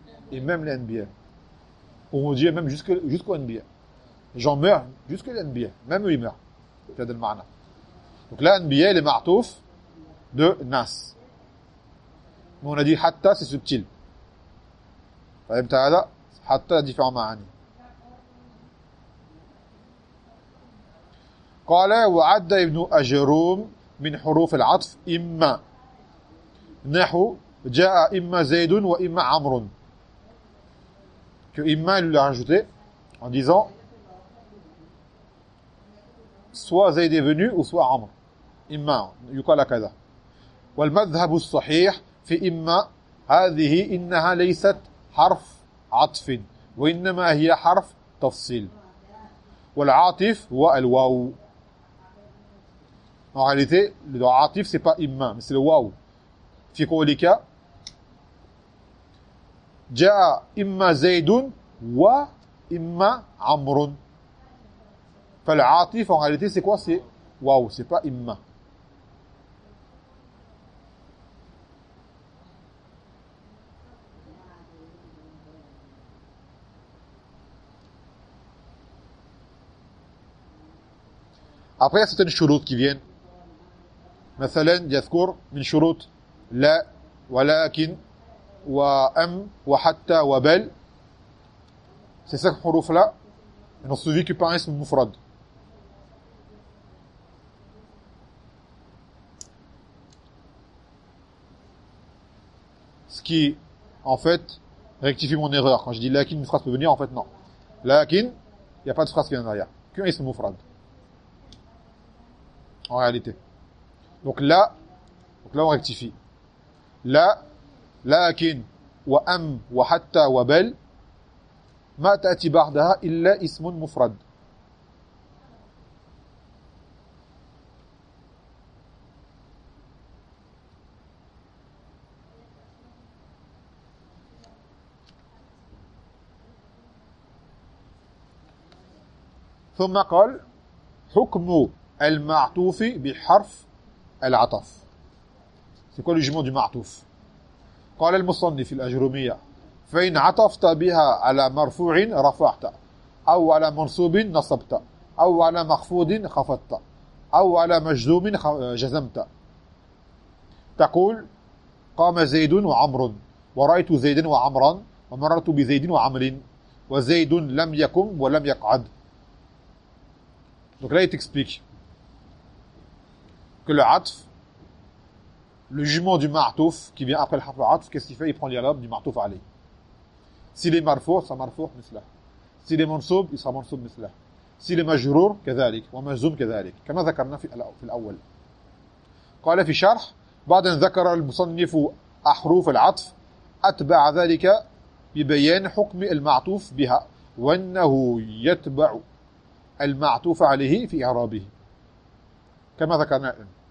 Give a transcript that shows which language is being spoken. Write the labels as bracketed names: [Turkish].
[French] Et même l'NBA. Ou on dit même jusqu'au NBA. J'en meurs jusqu'à l'NBA. Même lui meurt. Kadal ma'na. Donc là, NBA, il est ma'touf de nas. Mais on a dit hatta, c'est subtil. [Arabic] Fahim ta'ala. حتى différents معاني. قال وعد ابن أجروم من حروف العطف إما نحو جاء إما زيد وإما عمرو. [French] Que إما lui l'a rajouté en disant soit زيد est venu ou soit عمرو. [Arabic] إما يقال كذا. والمذهب الصحيح في إما هذه إنها ليست حرف عطف وإنما هي حرف تفصيل والعاطف هو الواو. [French] En réalité, le droit عاطف c'est pas إما mais c'est le واو. [Arabic] في قولك جاء إما زيد وإما عمرو. [French] فالعاطف en réalité c'est quoi? C'est واو, c'est pas إما. Après, il y a certaines choses qui viennent. [Arabic] مثلا, يذكر من شروط لا ولكن وأم وحتى وبل. [French] Ces cinq حروفs-là n'ont suivi que par un اسم مفرد. Ce qui, en fait, rectifie mon erreur. Quand je dis لكن, une phrase peut venir, en fait, non. لكن, il n'y a pas de phrase qui vient derrière. Qu'un اسم مفرد. En réalité. Donc là, on rectifie. [Arabic] La, lakin, wa am, wa hatta, wa bel, ma ta'ti ba'daha illa ismun mufrad. Thumma qal, hukmu المعطوف بحرف العطف. [French] C'est quoi le jugement du معطوف? [Arabic] قال المصنف الأجرومية فإن عطفت بها على مرفوع رفعت أو على منصوب نصبت أو على مخفوض خفضت أو على مجزوم جزمت. تقول قام زيد وعمر ورأيت زيد وعمرا ومررت بزيد وعمر وزيد لم يقم ولم يقعد. [French] Donc là il t'explique que le atf, le jugement du ma'touf qui vient après le harf al-atf, qu'est-ce qu'il fait? Il prend l'irab du ma'touf alay. S'il est marfou, il sera marfou, misla. S'il est mansoub, il sera mansoub, misla. S'il est majrour, كذلك. Ou majzoum, كذلك. [Arabic] كما ذكرنا في الأول. قال في شرح, بعد أن ذكر المصنف أحروف العطف, أتبع ذلك ببيان حكم المعطوف بها, وأنه يتبع المعطوف عليه في إعرابه. كما ذكرنا الآن.